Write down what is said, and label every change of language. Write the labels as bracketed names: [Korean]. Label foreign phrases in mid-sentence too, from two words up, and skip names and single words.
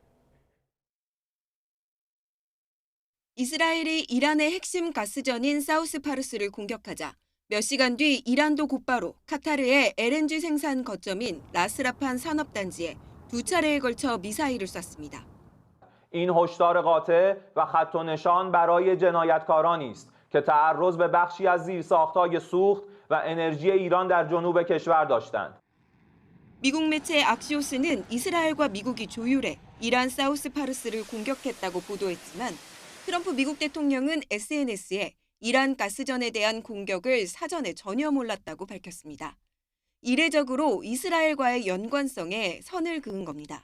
[Korean] 이스라엘이 이란의 핵심 가스전인 사우스파르스를 공격하자 몇 시간 뒤 이란도 곧바로 카타르의 LNG 생산 거점인 라스라판 산업단지에 2차례에 걸쳐 미사일을 쐈습니다. [Persian] این هشدار قاطع و خط و نشان برای جنایتکارانی است که تعرض به بخشی از زیرساخت‌های سوخت و انرژی ایران در جنوب کشور داشتند. [Korean] 미국 매체 악시오스는 이스라엘과 미국이 조율해 이란 사우스파르스를 공격했다고 보도했지만 트럼프 미국 대통령은 SNS에 이란 가스전에 대한 공격을 사전에 전혀 몰랐다고 밝혔습니다. 이례적으로 이스라엘과의 연관성에 선을 그은 겁니다.